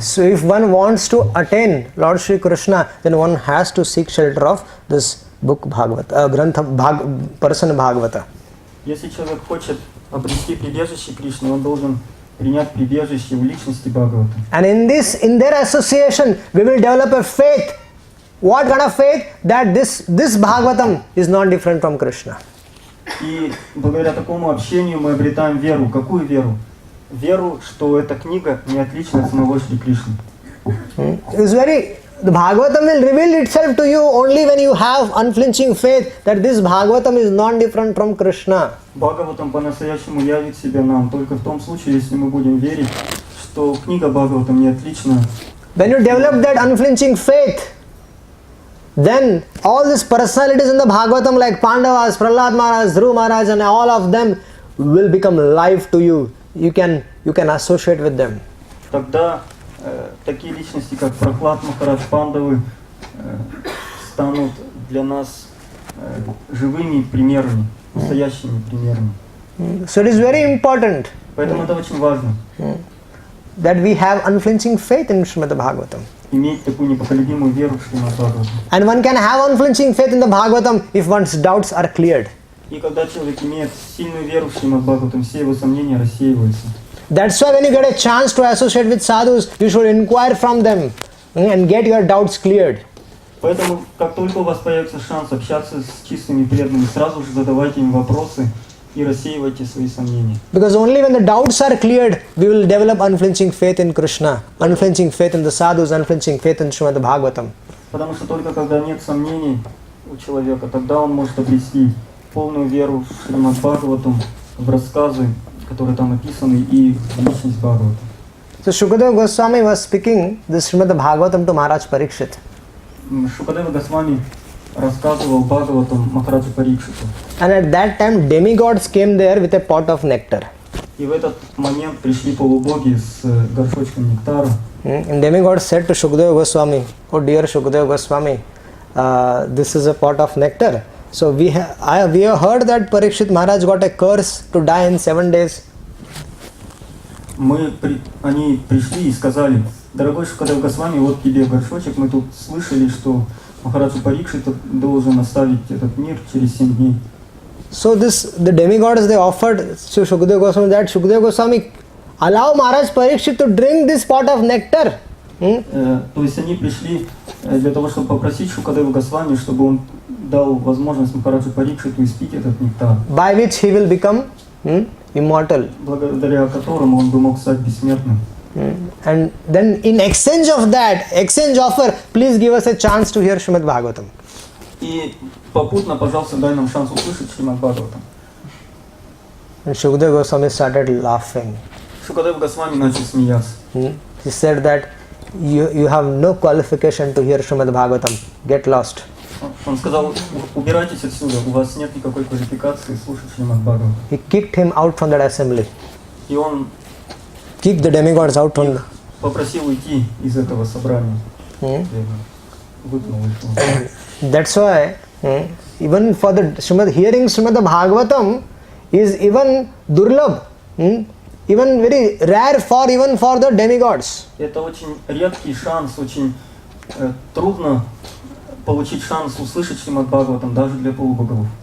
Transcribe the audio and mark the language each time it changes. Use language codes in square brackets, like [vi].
[en] So if one wants to attain Lord Shri Krishna, then one has to seek shelter of this book Bhagavata, person Bhagavata. [ru] Если человек хочет обрести прибежище Кришны, он должен принять прибежище в личности Бхагавата. [en] And in their association, we will develop a faith. What kind of faith? That this Bhagavatam is not different from Krishna. [ru] И благодаря такому общению мы обретаем веру. Какую веру? Веру, что эта книга не отлична от самого Шри Кришны. [en] The Bhagavatam will reveal itself to you only when you have unflinching faith that this Bhagavatam is not different from Krishna. [ru] Бхагаватам по-настоящему явит себя нам только в том случае, если мы будем верить, что книга Бхагаватам не отлична. [en] When you develop that unflinching faith, then all these personalities in the Bhagavatam like Pandavas, Prahlad Maharaj, Dhruv Maharaj and all of them will become live to you. You can associate with them. [ru] Тогда такие личности, как Прахлад Махарадж, Пандавы, станут для нас живыми примерами, настоящими примерами. [en] So it is very important. [ru] Поэтому это очень важно. [en] that we have unflinching faith in Shrimad Bhagavatam. [ru] Иметь такую непоколебимую веру в Шримад Бхагаватам. [en] And one can have unflinching faith in the Bhagavatam if one's doubts are cleared. [ru] И когда человек имеет сильную веру в Шримад Бхагаватам, все его сомнения рассеиваются. [en] That's why when you get a chance to associate with sadhus, you should inquire from them and get your doubts cleared. [ru] Поэтому, как только у вас появится шанс общаться с чистыми преданными, сразу же задавайте им вопросы и рассеивайте свои сомнения. [en] Because only when the doubts are cleared, we will develop unflinching faith in Krishna, unflinching faith in the sadhus, unflinching faith in Srimad Bhagavatam. [ru] Потому что только когда нет сомнений у человека, тогда он может обрести полную веру в Шримад Бхагаватам, в рассказы, которые там описаны, и в личность Бхагавата. [en] So Shukadeva Goswami was speaking this Srimad Bhagavatam to Maharaj Parikshit. [ru] Шукадева Госвами рассказывал Бхагаватам Махараджу Парикшиту. [en] And at that time demigods came there with a pot of nectar. [ru] И в этот момент пришли полубоги с горшочком нектара. [en] And demigods said to Shukadeva Goswami, "Oh dear Shukadeva Goswami, this is a pot of nectar. So we have heard that Parikshit Maharaj got a curse to die in 7 days. [ru] Они пришли и сказали: дорогой Шукадев Госвами, вот тебе горшочек, мы тут слышали, что Махараджа Парикшит должен оставить этот мир через 7 дней. [en] So the demigods, they offered to Shukadeva Goswami that Shukadeva Goswami allow Maharaj Parikshit to drink this pot of nectar. [ru] То есть они пришли для того, чтобы попросить Шукадева Госвами, чтобы он дал возможность Махараджу Парикшиту испить этот нектар. [en] By which he will become immortal. [ru] Благодаря которому он бы мог стать бессмертным. [en] And then in exchange offer, please give us a chance to hear Srimad Bhagavatam. [ru] И попутно, пожалуйста, дай нам шанс услышать Шримад Бхагаватам. [en] And Shukadeva Goswami started laughing. [ru] Шукадев Госвами начал смеяться. [en] He said that you have no qualification to hear Srimad Bhagavatam. Get lost. [ru] Он сказал: убирайтесь отсюда, у вас нет никакой квалификации слушать Шримад Бхагаватам. [en] He kicked him out from that assembly. [ru] И он [en] Kicked the demigods out from [ru] попросил уйти из этого собрания. Выпнул их. That's why even for the hearing Srimad Bhagavatam is even durlabh, even very rare even for the demigods. Это очень редкий шанс, очень трудно получить шанс услышать Шримад Бхагаватам даже для полубогов.